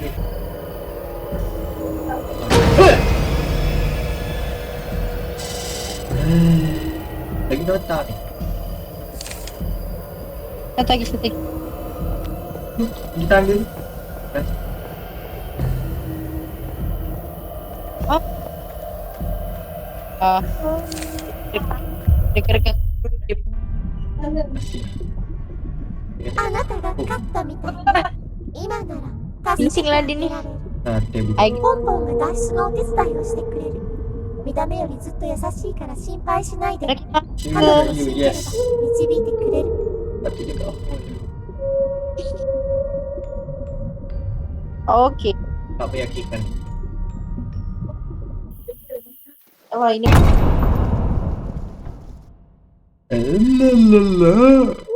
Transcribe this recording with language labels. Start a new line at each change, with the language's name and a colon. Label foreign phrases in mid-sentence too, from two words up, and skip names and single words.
Malay: Lagi nota ni. Satu lagi. Kita ambil. Oh. Rekan-rekan
Japanese: あなたが勝ったみたいね。今なら助けてあげられる。 Table. Ay, ポンポンが脱出のお手伝いをしてくれる。見た目よりずっと優しいから心配しないで。彼女の信じれば導いてくれる。
Malay: Patut dia kat apa ni? okay. Tak meyakinkan. Oh, ini Lalalala.